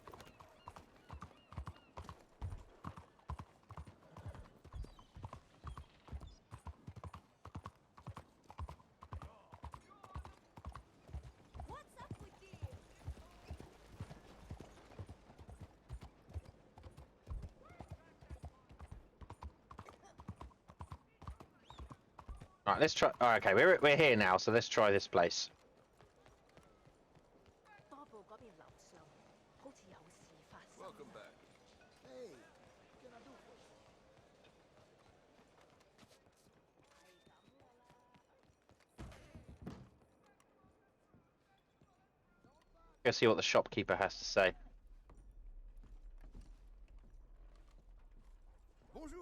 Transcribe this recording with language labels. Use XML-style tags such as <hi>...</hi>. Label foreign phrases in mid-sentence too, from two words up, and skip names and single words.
<en>What's up with you? Right, let's try. Oh, okay, we're here now, so let's try this place.</en> <yue>多部嗰邊樓上好似有事發生。</yue> <en>Welcome back. Hey, what can I do for you? Go see what the shopkeeper has to say.</en> <fr>Bonjour.</fr>